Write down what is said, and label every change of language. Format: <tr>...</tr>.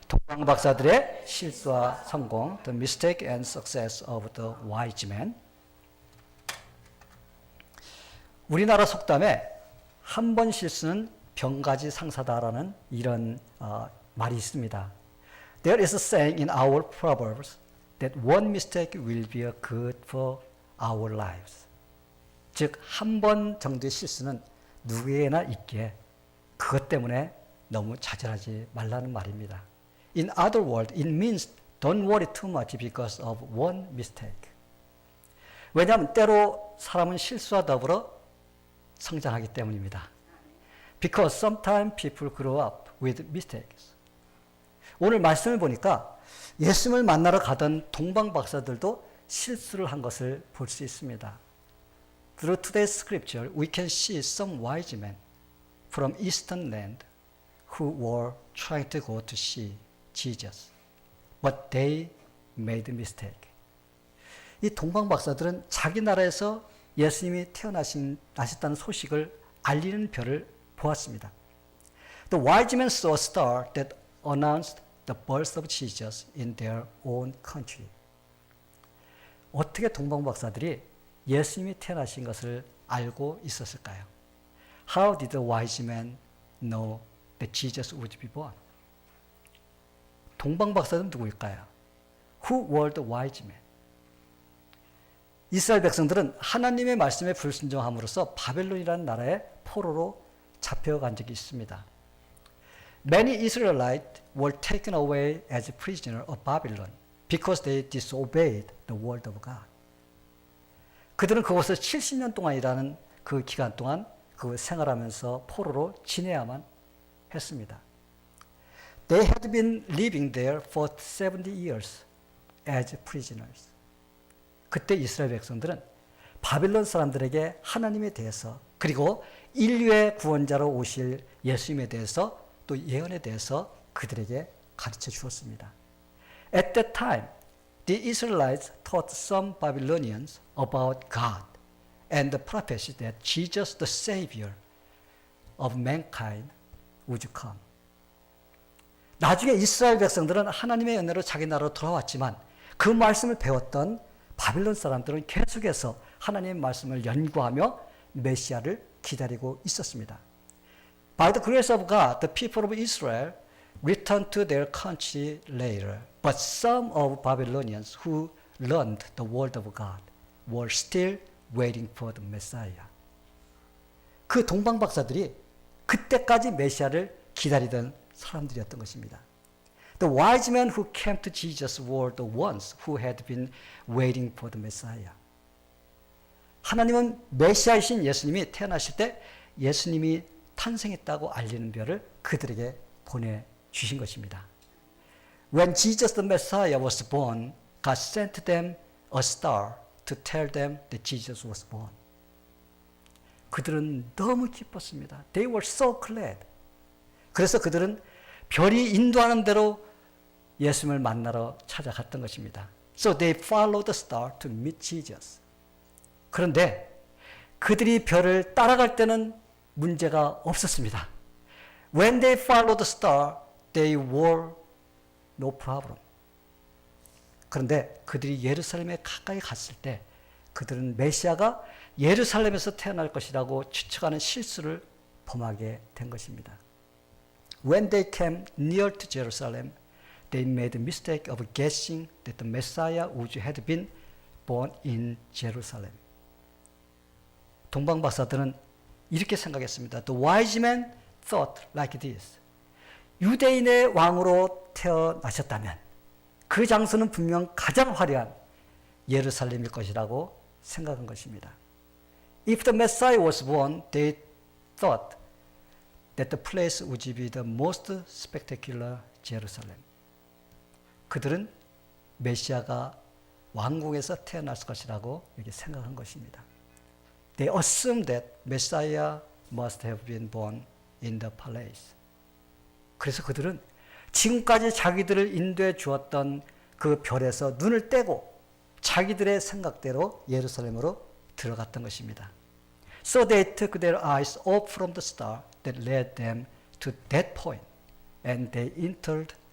<ko>동방 박사들의 실수와 성공,</ko> <en>The Mistake and Success of the Wise Man.</en> <ko>우리나라 속담에 한 번 실수는 병가지 상사다라는 이런 말이 있습니다.</ko> <en>There is a saying in our proverbs that one mistake will be a good for our lives.</en> <ko>즉, 한 번 정도의 실수는 누구에게나 있기에 그것 때문에 너무 좌절하지 말라는 말입니다.</ko> <en>In other words, it means don't worry too much because of one mistake.</en> <ko>왜냐하면 때로 사람은 실수와 더불어 성장하기 때문입니다.</ko> <en>Because sometimes people grow up with mistakes.</en> <ko>오늘 말씀을 보니까 예수님을 만나러 가던 동방 박사들도 실수를 한 것을 볼 수 있습니다.</ko> <en>Through today's scripture, we can see some wise men from eastern land who were trying to go to see Jesus, but they made a mistake.</en> <ko>이 동방 박사들은 자기 나라에서 예수님이 태어나셨다는 소식을 알리는 별을 보았습니다.</ko> <en>The wise men saw a star that announced the birth of Jesus in their own country.</en> <ko>어떻게 동방 박사들이 예수님이 태어나신 것을 알고 있었을까요?</ko> <en>How did the wise men know that Jesus would be born?</en> <ko>동방 박사들은 누구일까요?</ko> <en>Who were the wise men?</en> <ko>이스라엘 백성들은 하나님의 말씀에 불순종함으로써 바벨론이라는 나라의 포로로 잡혀간 적이 있습니다.</ko> <en>Many Israelites were taken away as prisoners of Babylon because they disobeyed the word of God.</en> <ko>그들은 그곳에서 70년 동안이라는 그 기간 동안 그 생활하면서 포로로 지내야만 했습니다.</ko> <en>They had been living there for 70 years as prisoners.</en> <ko>그때 이스라엘 백성들은 바빌론 사람들에게 하나님에 대해서 그리고 인류의 구원자로 오실 예수님에 대해서 또 예언에 대해서 그들에게 가르쳐 주었습니다.</ko> <en>At that time, the Israelites taught some Babylonians about God and the prophecy that Jesus, the Savior of mankind, would come.</en> <ko>나중에 이스라엘 백성들은 하나님의 은혜로 자기 나라로 돌아왔지만 그 말씀을 배웠던 바빌론 사람들은 계속해서 하나님의 말씀을 연구하며 메시아를 기다리고 있었습니다.</ko> <en>By the grace of God, the people of Israel returned to their country later. But some of Babylonians who learned the word of God were still waiting for the Messiah.</en> <ko>그 동방 박사들이 그때까지 메시아를 기다리던 사람들이었던 것입니다.</ko> <en>The wise men who came to Jesus were the ones who had been waiting for the Messiah.</en> <ko>하나님은 메시아이신 예수님이 태어나실 때 예수님이 탄생했다고 알리는 별을 그들에게 보내주신 것입니다.</ko> <en>When Jesus the Messiah was born, God sent them a star to tell them that Jesus was born.</en> <ko>그들은 너무 기뻤습니다.</ko> <en>They were so glad.</en> <ko>그래서 그들은 별이 인도하는 대로 예수님을 만나러 찾아갔던 것입니다.</ko> <en>So they followed the star to meet Jesus.</en> <ko>그런데 그들이 별을 따라갈 때는 문제가 없었습니다.</ko> <en>When they followed the star, they were no problem.</en> <ko>그런데 그들이 예루살렘에 가까이 갔을 때 그들은 메시아가 예루살렘에서 태어날 것이라고 추측하는 실수를 범하게 된 것입니다.</ko> <en>When they came near to Jerusalem, they made the mistake of guessing that the Messiah would have been born in Jerusalem.</en> <ko>동방 박사들은 이렇게 생각했습니다.</ko> <en>The wise men thought like this.</en> <ko>유대인의 왕으로 태어나셨다면 그 장소는 분명 가장 화려한 예루살렘일 것이라고 생각한 것입니다.</ko> <en>If the Messiah was born, they thought that the place would be the most spectacular Jerusalem.</en> <ko>그들은 메시아가 왕궁에서 태어났을 것이라고 이렇게 생각한 것입니다.</ko> <en>They assumed that Messiah must have been born in the palace.</en> <ko>그래서 그들은 지금까지 자기들을 인도해 주었던 그 별에서 눈을 떼고 자기들의 생각대로 예루살렘으로 들어갔던 것입니다.</ko> <en>So they took their eyes off from the star that led them to that point, and they entered</en>